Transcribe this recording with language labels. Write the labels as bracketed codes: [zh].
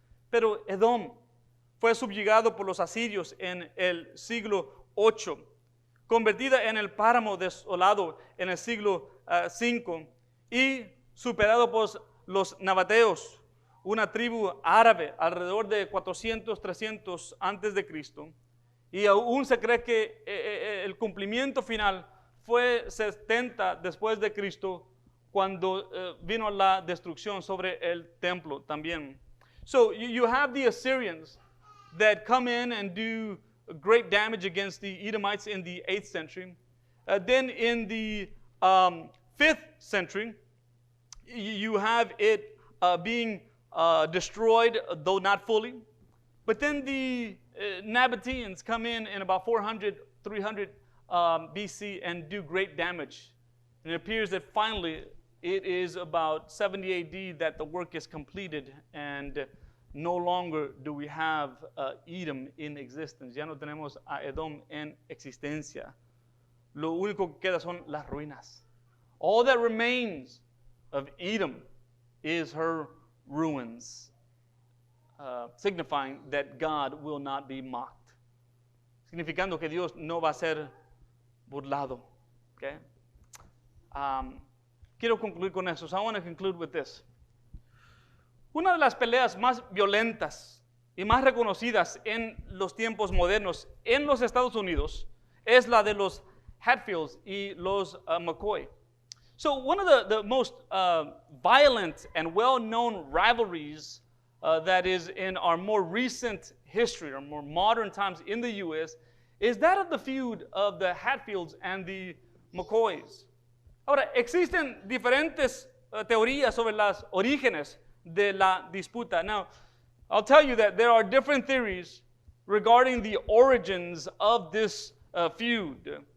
[es] Pero Edom fue subyugado por los asirios en el siglo 8, convertida en el páramo desolado en el siglo 5 y superado por los nabateos, una tribu árabe alrededor de 400, 300 antes de Cristo. Y aún se cree que el cumplimiento final fue 70 después de Cristo, cuando vino la destrucción sobre el templo también. [en] So you have the Assyrians that come in and do great damage against the Edomites in the 8th century. Then in the 5th century, you have it being destroyed, though not fully. But then the Nabateans come in about 400, 300 BC and do great damage. And it appears that finally it is about 70 AD that the work is completed, and no longer do we have Edom in existence. [es] Ya no tenemos a Edom en existencia. Lo único que queda son las ruinas. [en] All that remains of Edom is her ruins, signifying that God will not be mocked. [es] Significando que Dios no va a ser burlado. Okay? Quiero concluir con eso. [en] So I want to conclude with this. [es] Una de las peleas más violentas y más reconocidas en los tiempos modernos en los Estados Unidos es la de los Hatfields y los McCoy. [en] So one of the most violent and well-known rivalries that is in our more recent history, or more modern times in the U.S., is that of the feud of the Hatfields and the McCoys. [es] Ahora, existen diferentes teorías sobre los orígenes de la disputa. [en] Now, I'll tell you that there are different theories regarding the origins of this feud.